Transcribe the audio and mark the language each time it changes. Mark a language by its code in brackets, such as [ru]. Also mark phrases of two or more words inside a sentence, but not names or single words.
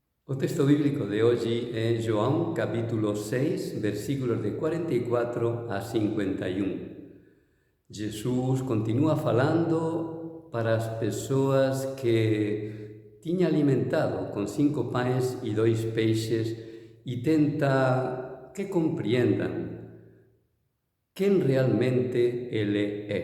[gl] O texto bíblico de hoxe é João, capítulo 6, versículos de 44 a 51. Jesús continúa falando para as persoas que tiña alimentado con 5 pães e 2 peixes e tenta que comprendan quen realmente ele é.